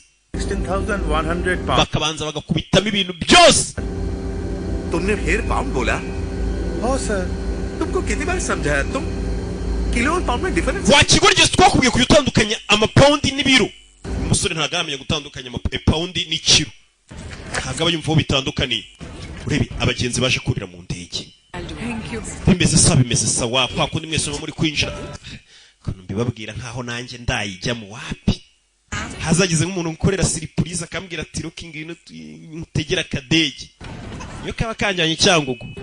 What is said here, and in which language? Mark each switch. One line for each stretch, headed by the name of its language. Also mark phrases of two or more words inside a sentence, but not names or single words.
English: 16,100 pounds.
Kinyarwanda: bakabanza bagakubitamo ibintu byose
Hindi: तुमने फिर पाउंड बोला? हाँ सर तुमको कितनी बार समझाया तुम किलो और पाउंड में डिफरेंस
Kinyarwanda: wakigorigeze twakubwiye kujya utandukanya amapawundi n'ibiro umusore ntabwo aramenya gutandukanya amapawundi n'ikiro ntabwo aba yumva aho bitandukaniye urebe abagenzi baje kurira mu ndege bimeze sawa kwa kundi mwese muba muri kwinjira kuno mbibabwira nkaho nanjye ndayijyamo wapi hazagize nk'umuntu ukorera surprise akambwira ati looking ino mutegera kadege iyo kaba kanjanye cyangugu